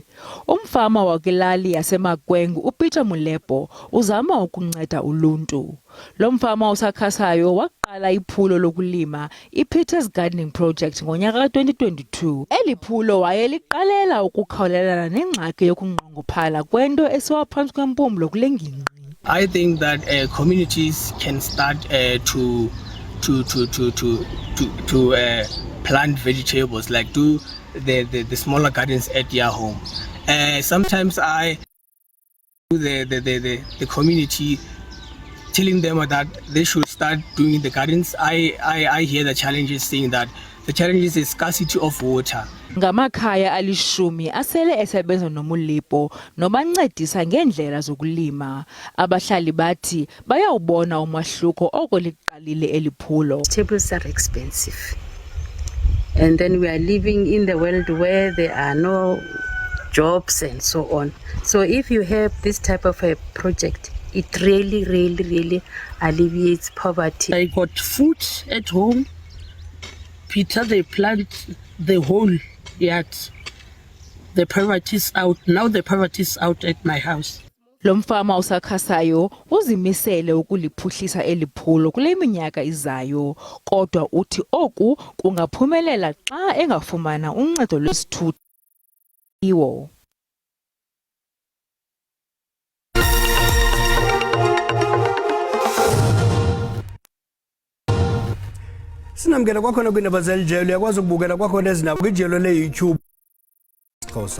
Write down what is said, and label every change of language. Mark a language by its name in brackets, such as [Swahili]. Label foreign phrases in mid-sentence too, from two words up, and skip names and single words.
[Xhosa] Umfama wakwilali yaseMagwengu uPeter Molepo uzama ukunceda uluntu. Lo mfama usakhasayo waqala iphulo lokulima iPeter's Gardening Project ngonyaka ka-2022. Eli phulo wayeliqalela ukukhawulelana nengxaki yokunqongophala kwento esiwa phantsi kwempumlo kule ngingqi. [English] I think that communities can start to plant vegetables, like do the smaller gardens at their home. Sometimes I do the community, telling them that they should start doing the gardens. I hear the challenges, saying that the challenges is scarcity of water. [Xhosa] Ngamakhaya alishumi asele esebenza noMulipo nobancedisa ngendlela zokulima. Abahlali bathi bayawubona umahluko oko liqalile eliphulo. [English] Vegetables are expensive, and then we are living in the world where there are no jobs and so on. So if you have this type of a project, it really alleviates poverty. I got food at home. Peter, they plant the whole yard. The poverty is out. Now the poverty is out at my house. [Xhosa] Lo mfama usakhasayo uzimisele ukuliphuhlisa eliphulo kule minyaka izayo, kodwa uthi oku kungaphumelela xa engafumana uncedo lwesithuthi iwo. Sinamkela kwakhona kwiindaba zelijelo uyakwazi ukubukela kwakhona ezindaba kwijelo leYouTube SABC.